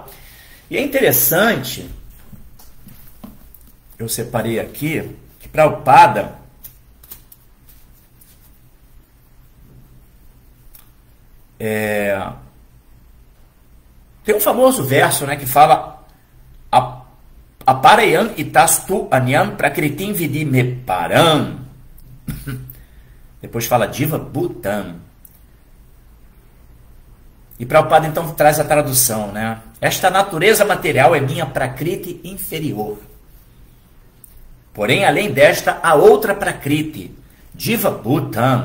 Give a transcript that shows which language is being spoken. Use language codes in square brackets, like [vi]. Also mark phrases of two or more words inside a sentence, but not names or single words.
[pt] E é interessante, eu separei aqui, que Prabhupada tem um famoso verso, né, que fala [sa] अपरेयम् इतस्तु अन्यां प्रकृतिं विद्धि मे पराम्. [pt] Depois fala [sa] जीव भूताम्. [pt] E Prabhupada então traz a tradução, né? Esta natureza material é minha Prakriti inferior. Porém, além desta, há outra Prakriti, [sa] जीव भूताम्.